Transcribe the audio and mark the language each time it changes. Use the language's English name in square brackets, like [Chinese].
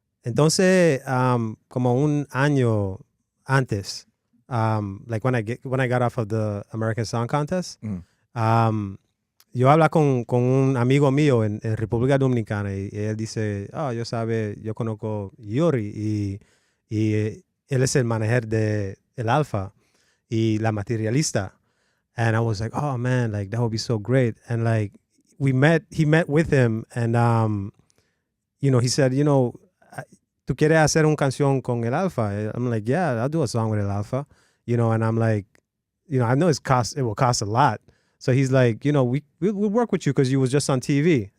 [Spanish] Entonces, como un año antes, like when I got off of the American Song Contest, yo hablo con un amigo mío en República Dominicana y él dice, yo conozco Yori y él es el manager de el Alfa y la materialista. [English] And I was like, oh man, like that would be so great. And like he met with him and he said, ¿tú quieres hacer una canción con el Alfa? I'm like, yeah, I'll do a song with el Alfa. And I'm like, I know it will cost a lot. So he's like, we'll work with you because you was just on TV.